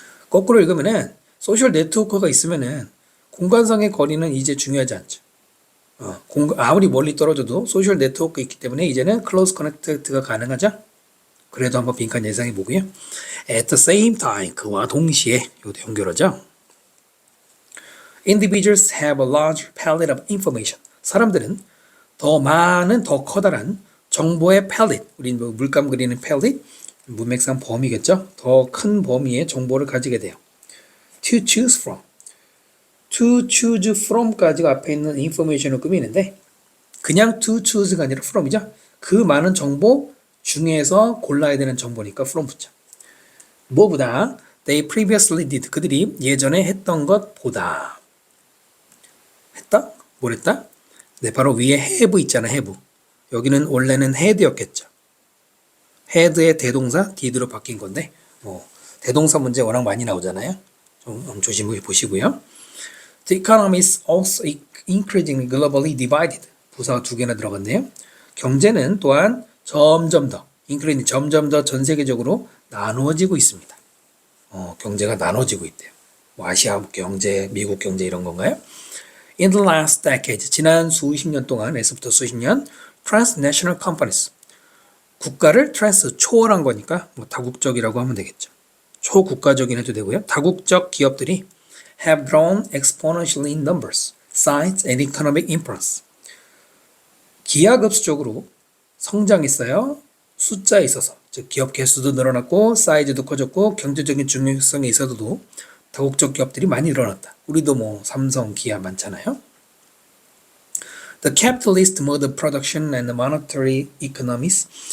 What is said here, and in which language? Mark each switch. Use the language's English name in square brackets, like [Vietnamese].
[Korean] 거꾸로 읽으면은 소셜 네트워크가 있으면은 공간상의 거리는 이제 중요하지 않죠. 아무리 멀리 떨어져도 소셜 네트워크가 있기 때문에 이제는 클로즈 커넥트가 가능하죠. 그래도 한번 빈칸 예상해 보고요. [English] At the same time, [Korean] 그와 동시에 이것도 연결하죠. [English] Individuals have a large palette of information. [Korean] 사람들은 더 많은, 더 커다란 정보의 palette, 우리 뭐 물감 그리는 palette, 문맥상 범위겠죠. 더 큰 범위의 정보를 가지게 돼요. [English] To choose from. To choose from [Korean] 까지가 앞에 있는 information을 꾸미는데 그냥 to choose가 아니라 from이죠. 그 많은 정보 중에서 골라야 되는 정보니까 from 붙죠. 뭐보다 [English] they previously did. [Korean] 그들이 예전에 했던 것보다. 했다? 뭘 했다? 네, 바로 위에 have 있잖아, have. 여기는 원래는 had였겠죠. had의 대동사 did로 바뀐 건데 뭐 대동사 문제 워낙 많이 나오잖아요. 좀 조심히 보시고요. [English] The economy is also increasingly globally divided. [Korean] 부사가 두 개나 들어갔네요. 경제는 또한 점점 더 전 세계적으로 나누어지고 있습니다. 경제가 나눠지고 있대요. 뭐 아시아 경제, 미국 경제 이런 건가요? [English] In the last decade, [Korean] 지난 수십 년 동안, 에서부터 수십 년, [English] transnational companies, [Korean] 국가를 초월한 거니까 뭐 다국적이라고 하면 되겠죠. 초국가적인 해도 되고요. 다국적 기업들이 [English] have grown exponentially in numbers, size, and economic influence. [Korean] 기하급수적으로 성장했어요. 숫자에 있어서, 즉 기업 개수도 늘어났고 사이즈도 커졌고 경제적인 중요성에 있어서도 다국적 기업들이 많이 늘어났다. 우리도 뭐 삼성, 기아 많잖아요. [English] The capitalist mode of production and monetary economies.